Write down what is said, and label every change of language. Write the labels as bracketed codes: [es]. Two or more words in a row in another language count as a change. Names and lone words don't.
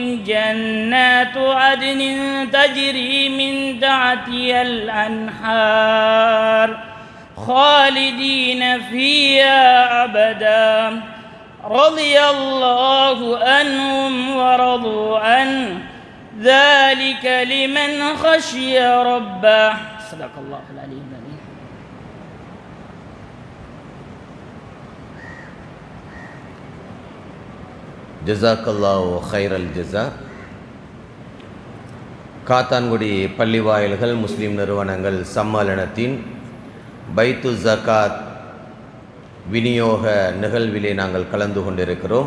[ar] جنات عدن تجري من تحتها الأنهار خالدين فيها أبدا رضي الله عنهم ورضوا عنه ذلك لمن خشي ربه صدق الله العلي العظيم. جزاك الله خير الجزاء. [ta] காத்தான்குடி பள்ளி வாயில்கள் முஸ்லீம் நிறுவனங்கள் சம்மேளனத்தின் பைத்து ஜகாத் விநியோக நிகழ்விலே நாங்கள் கலந்து கொண்டிருக்கிறோம்.